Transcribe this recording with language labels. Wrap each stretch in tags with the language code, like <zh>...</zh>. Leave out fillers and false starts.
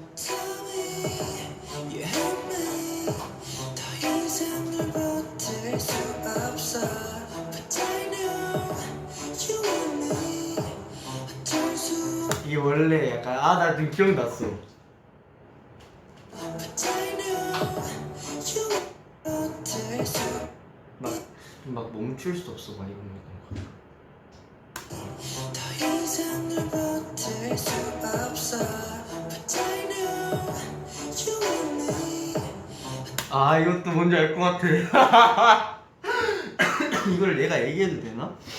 <en>Tell me you hate me.</en> <ko>더 이상 널 버틸 수 없어.</ko> <en>But I know you and me.</en> <ko>어쩔 수 이게 원래 약간 나 지금 기억났어.</ko> <en>But I know you</en> <ko>버틸 수 막 멈출 수 없어, 막 이런 거. 더 이상 널 버틸 수 없어.</ko> <en>But I know you and me.</en> <ko>아, 이것도 뭔지 알 것 같아. 이걸 내가 얘기해도 되나?</ko>